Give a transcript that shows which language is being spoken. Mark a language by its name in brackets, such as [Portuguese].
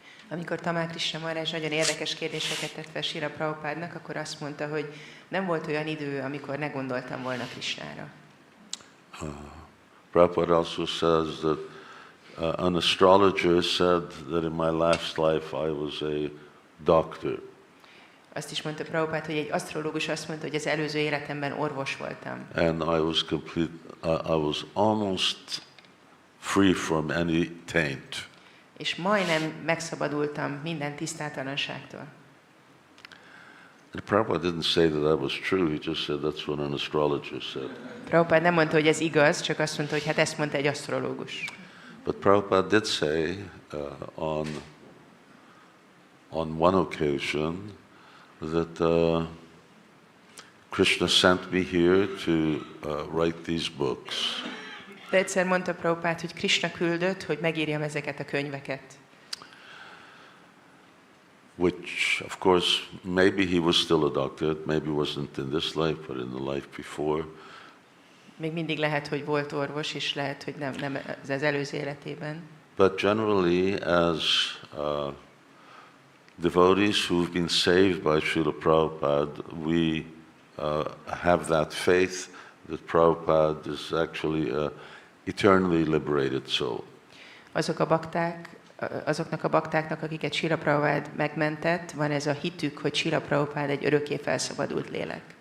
[Hungarian] Amikor Tamal Krishna Maharaj nagyon érdekes kérdéseket tett fel Srila Prabhupádnak, akkor azt mondta, hogy nem volt olyan idő, amikor ne gondoltam volna Krishnára. [English] Prabhupada also says that an astrologer said that in my last life I was a doctor. [Hungarian] Azt is mondta Prabhupád, hogy egy asztrológus azt mondta, hogy az előző életemben orvos voltam. [English] And I was almost free from any taint. [Hungarian] És majdnem megszabadultam minden tisztátalanságtól. [English] And Prabhupada didn't say that that was true, he just said that's what an astrologer said. [Hungarian] Prabhupád nem mondta, hogy ez igaz, csak azt mondta, hogy hát ezt mondta egy asztrológus. [English] But Prabhupada did say on one occasion that Krishna sent me here to write these books. [Hungarian] De egyszer mondta Prabhupád, hogy Krishna küldött, hogy megírjam ezeket a könyveket. [English] Which, of course, maybe he was still a doctor, maybe wasn't in this life, but in the life before. [Hungarian] Még mindig lehet, hogy volt orvos, és lehet, hogy nem az előző életében. [English] But generally, as devotees who've been saved by Srila Prabhupada, we have that faith that Prabhupada is actually an eternally liberated soul. [Hungarian] Azoknak a baktáknak, akiket Srila Prabhupád megmentett, van ez a hitük, hogy Srila Prabhupád egy örökké felszabadult lélek.